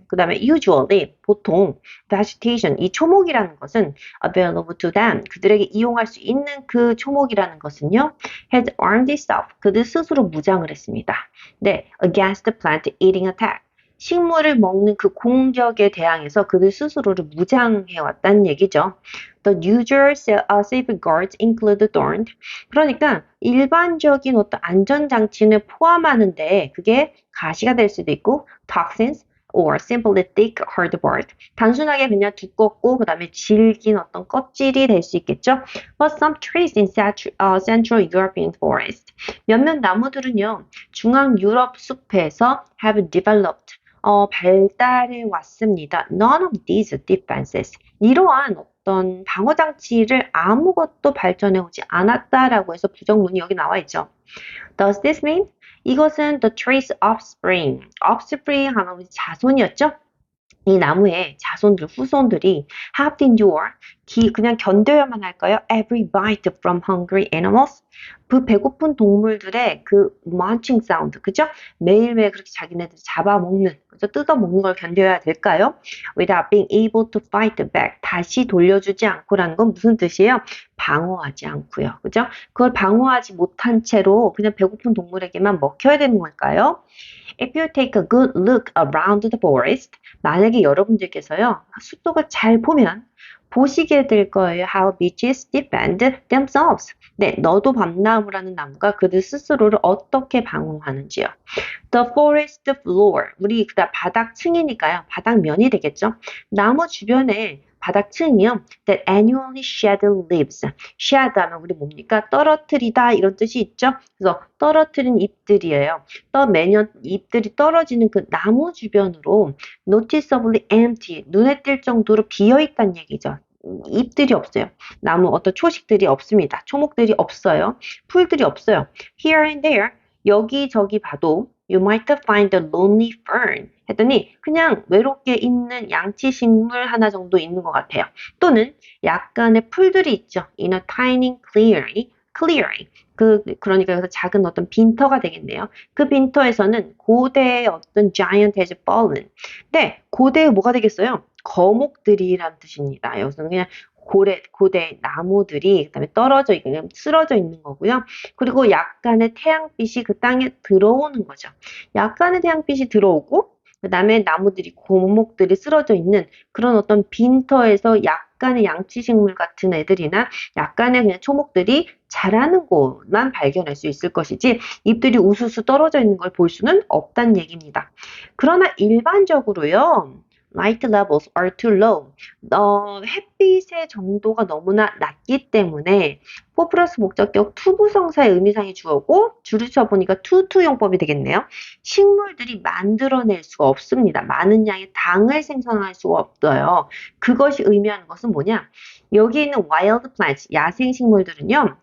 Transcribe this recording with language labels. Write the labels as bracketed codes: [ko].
[ko] 그 다음에 usually 보통 vegetation 이 초목이라는 것은 [en] available to them [ko] 그들에게 이용할 수 있는 그 초목이라는 것은요 [en] had armed itself [ko] 그들 스스로 무장을 했습니다. 네, [en] against the plant eating attack [ko] 식물을 먹는 그 공격에 대항해서 그들 스스로를 무장해 왔다는 얘기죠. [en] The usual safeguards include thorns. [ko] 그러니까 일반적인 어떤 안전장치는 포함하는데 그게 가시가 될 수도 있고 [en] toxins or simply thick hard bark. [ko] 단순하게 그냥 두껍고 그 다음에 질긴 어떤 껍질이 될 수 있겠죠. [en] But some trees in Central European forest. [ko] 몇몇 나무들은요. 중앙 유럽 숲에서 [en] have developed [ko] 발달해 왔습니다. [en] None of these defenses. [ko] 이러한 어떤 방어 장치를 아무것도 발전해 오지 않았다라고 해서 부정문이 여기 나와 있죠. [en] Does this mean? [ko] 이것은 [en] the tree's offspring. [ko] offspring 하면 자손이었죠? 이 나무의 자손들, 후손들이 [en] have to endure, [ko] 그냥 견뎌야만 할까요? [en] Every bite from hungry animals. [ko] 그 배고픈 동물들의 그 [en] munching sound, [ko] 그죠? 매일매일 그렇게 자기네들 잡아먹는, 그죠? 뜯어먹는 걸 견뎌야 될까요? [en] Without being able to fight back. [ko] 다시 돌려주지 않고라는 건 무슨 뜻이에요? 방어하지 않고요. 그죠? 그걸 방어하지 못한 채로 그냥 배고픈 동물에게만 먹혀야 되는 걸까요? [en] If you take a good look around the forest, [ko] 만약에 여러분들께서요, 숲속을 잘 보면 보시게 될 거예요. [en] How beeches defend themselves. [ko] 네, 너도 밤나무라는 나무가 그들 스스로를 어떻게 방어하는지요. [en] The forest floor. [ko] 우리 그다음 바닥층이니까요. 바닥면이 되겠죠. 나무 주변에 바닥층이요. [en] That annually shed leaves. [ko] shed 하면 우리 뭡니까? 떨어뜨리다 이런 뜻이 있죠. 그래서 떨어뜨린 잎들이에요. 매년 잎들이 떨어지는 그 나무 주변으로 [en] noticeably empty. [ko] 눈에 띌 정도로 비어 있다는 얘기죠. 잎들이 없어요. 나무 어떤 초식들이 없습니다. 초목들이 없어요. 풀들이 없어요. [en] Here and there. [ko] 여기저기 봐도 [en] You might find a lonely fern. [ko] 했더니 그냥 외롭게 있는 양치식물 하나 정도 있는 것 같아요. 또는 약간의 풀들이 있죠. [en] In a tiny clearing. [ko] 그러니까 여기서 작은 어떤 빈터가 되겠네요. 그 빈터에서는 고대의 어떤 [en] giant has fallen. [ko] 네, 고대의 뭐가 되겠어요? 거목들이란 뜻입니다. 여기서는 그냥 고대 나무들이 그다음에 떨어져 있는 쓰러져 있는 거고요. 그리고 약간의 태양빛이 그 땅에 들어오는 거죠. 약간의 태양빛이 들어오고 그다음에 나무들이 고목들이 쓰러져 있는 그런 어떤 빈터에서 약간의 양치식물 같은 애들이나 약간의 그냥 초목들이 자라는 곳만 발견할 수 있을 것이지 잎들이 우수수 떨어져 있는 걸 볼 수는 없다는 얘기입니다. 그러나 일반적으로요. [en] Light levels are too low. [ko] 햇빛의 정도가 너무나 낮기 때문에 for 플러스 목적격 투부정사의 의미상의 주어고 줄을 쳐보니까 투투용법이 되겠네요. 식물들이 만들어낼 수가 없습니다. 많은 양의 당을 생성할 수가 없어요. 그것이 의미하는 것은 뭐냐? 여기 있는 wild plants, 야생 식물들은요.